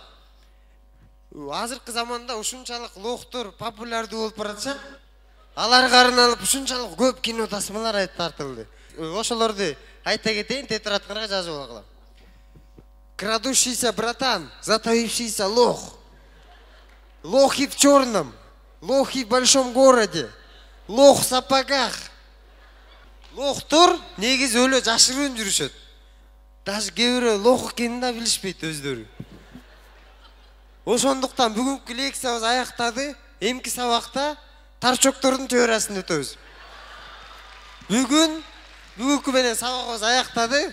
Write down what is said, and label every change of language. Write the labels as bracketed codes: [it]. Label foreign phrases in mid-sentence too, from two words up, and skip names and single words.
[ky] Азыркы заманда ушунчалык лохтор популярдуу болуп баратса, аларга арналып ушунчалык көп кино тасмалар тартылды. Ошолорду айта кетейин, тетрадкага жазып алгыла. [ru] Крадущийся братан, затаившийся лох. Лохи в черном, лохи в большом городе, лох в сапогах. [ky] Лохтор негизи өлө жашыруун жүрүшөт. Даже кээ лох экенин да билишпейт өздөрү. Ошондуктан бүгүнкү лекциябыз аяктады. Эмки сабакта тарчоктордун теориясын өтөбүз. Бүгүнкү менен сабагыбыз аяктады.